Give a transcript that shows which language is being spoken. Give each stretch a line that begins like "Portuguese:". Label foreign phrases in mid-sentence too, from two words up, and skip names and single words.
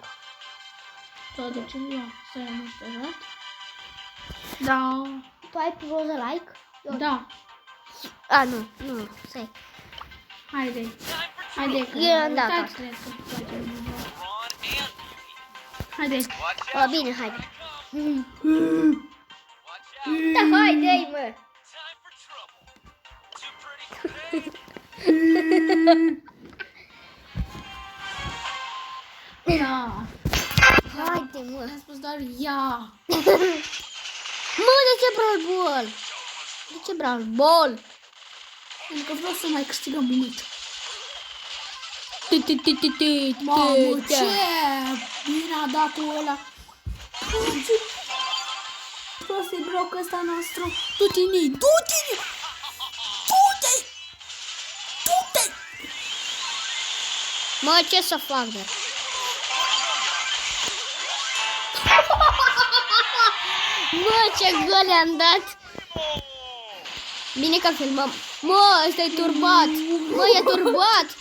Romanian: Tot de ce? Ia, să nu știu. Da. Tu ai pe roza like? Da. A, nu, stai. Haide că Eu am dat uitați, asta. cred că facem.
English: Ron and
Romanian: Haide.
English: watch
Romanian: O,
English: out.
Romanian: bine, haide.
English: Watch out.
Romanian: Da, haide, mă.
English: Time for trouble. Too pretty.
Romanian: Da. Haide, mă. Am spus doar ia. Mă, de ce Brawl Ball? Pentru că vreau să mai câștigăm minut. Mamă, ce bine a dat-o ăla. Ce prost e blocul ăsta nostru. Du-te-ni, du-te-ni. Du-te. Du-te. Mă, ce să fac, dar? Mă, ce gol am dat! Bine că filmăm. Mă, ăsta e turbat! Mă, e turbat!